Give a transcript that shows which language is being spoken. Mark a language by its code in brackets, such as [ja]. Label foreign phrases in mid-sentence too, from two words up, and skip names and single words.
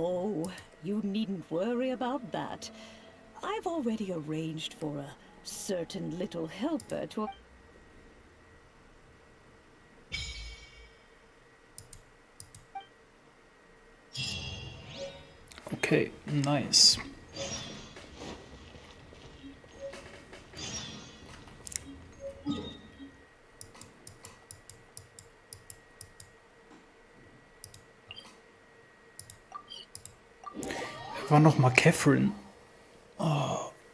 [en] Oh, you needn't worry about that. I've already arranged for a certain little helper to... Okay, nice. [de] War noch mal Catherine. [en] Oh.